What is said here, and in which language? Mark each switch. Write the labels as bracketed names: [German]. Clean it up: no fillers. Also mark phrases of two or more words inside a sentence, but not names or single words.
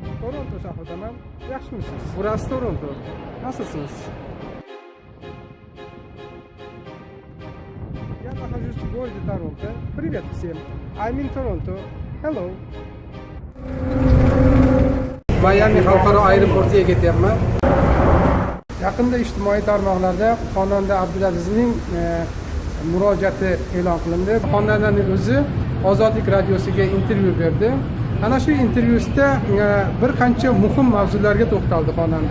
[Uzbek] Toronto shahridaman. Yaxshimisiz? [Turkish] Burası Toronto. Nasılsınız? [Russian] Я нахожусь в городе Торонто. Привет всем. [English] I'm in Toronto. Hello. [Uzbek] Miami xalqaro aeroportiga ketyapman. Yaqinda ijtimoiy tarmoqlarda xonanda Abdulazizning murojaati e'lon qilindi. Xonandaning o'zi Ozodlik radiosiga intervyu berdi. Ana shu intervyusida bir qancha muhim mavzularga to'xtaldi xonanda.